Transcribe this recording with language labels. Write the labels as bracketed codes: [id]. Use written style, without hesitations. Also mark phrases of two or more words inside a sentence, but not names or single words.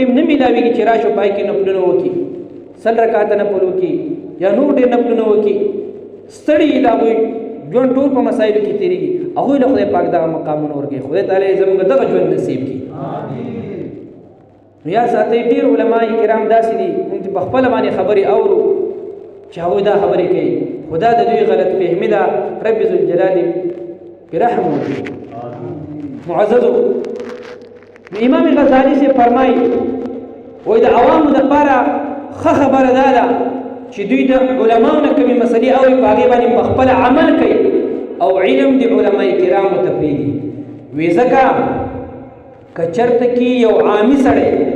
[ps] ټیم نه میلاویږي چې راشو پای کې نفلونه وکړي 100 رکعاته نفل وکړي یا نور ډېر نفلونه وکړي ستړي د هغوی ژوند ټول په مسایلو کې تېرېږي هغوی له خدای پاک دغه مقامونه ورکوي خدای تعالی زموږ دغه ژوند نصیب کړي نو یا ساتئ ډېر علما کرام داسې دي موږ چې په خپله باندې خبرې اورو چې هغوی دا خبرې کوي خدا د دوی غلط فهمي ده رب ذوالجلال پرې رحم وکړي معززو امام غزالی [ur] سے فرمائی [ps] وای د عوامو دپاره ښه خبره دا ده چې دوی د علماو نه کومې مسلې اوري په هغې باندې په خپله عمل کوي او علم د علماء کرامو ته پرېږدي وی ځکه که چېرته کې یو عامي سړی